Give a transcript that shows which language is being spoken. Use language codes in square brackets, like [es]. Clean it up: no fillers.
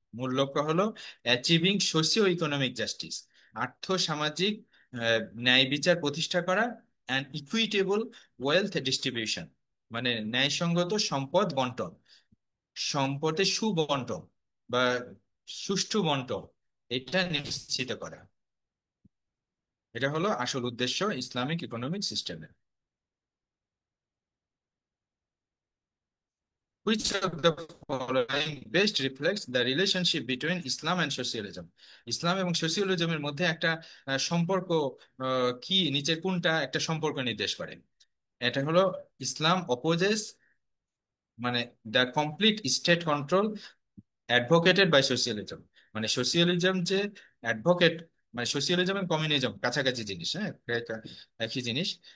[bn] মূল লক্ষ্য হলো [en] achieving socio economic justice, [bn] আর্থ সামাজিক ন্যায় বিচার প্রতিষ্ঠা করা, [en] and equitable wealth distribution, [bn] মানে ন্যায়সঙ্গত সম্পদ বন্টন, সম্পদের সুবন্টন বা সুষ্ঠু বন্টন, এটা নিশ্চিত করা, এটা হলো আসল উদ্দেশ্য ইসলামিক ইকোনমিক সিস্টেমের। [en] Which of the following best reflects the relationship between Islam and socialism? [bn] ইসলাম এবং সোশিয়ালিজমের মধ্যে একটা সম্পর্ক কি, নিচের কোনটা একটা সম্পর্ক নির্দেশ করে? এটা হলো [en] Islam opposes, [bn] মানে [en] the complete state control advocated by socialism, [bn] মানে সোশিয়ালিজম যে অ্যাডভোকেট, মানে সোশিয়ালিজম এবং কমিউনিজম কাছাকাছি জিনিস, হ্যাঁ, একই জিনিস।